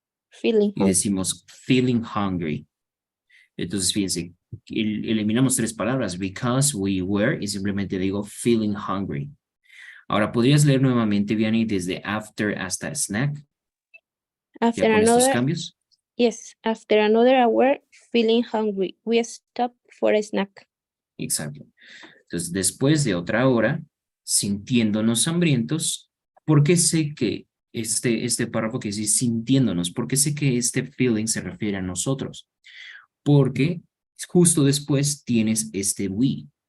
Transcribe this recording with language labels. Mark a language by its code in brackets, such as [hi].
[en] Feeling [es] y [en] hot. [es] decimos feeling hungry. Entonces, fíjense, eliminamos 3 palabras, [en] because we were, [es] y simplemente digo feeling hungry. Ahora, ¿podrías leer nuevamente, Vianney, desde after hasta snack? [en] After [es] Ya con estos [en] another, [es] cambios. [en] yes, after another hour, feeling hungry, we stopped for a snack. [es] Exacto. Entonces, después de otra hora, sintiéndonos hambrientos, ¿por qué sé que este párrafo que dice sintiéndonos, por qué sé que este feeling se refiere a nosotros? Porque justo después tienes este we.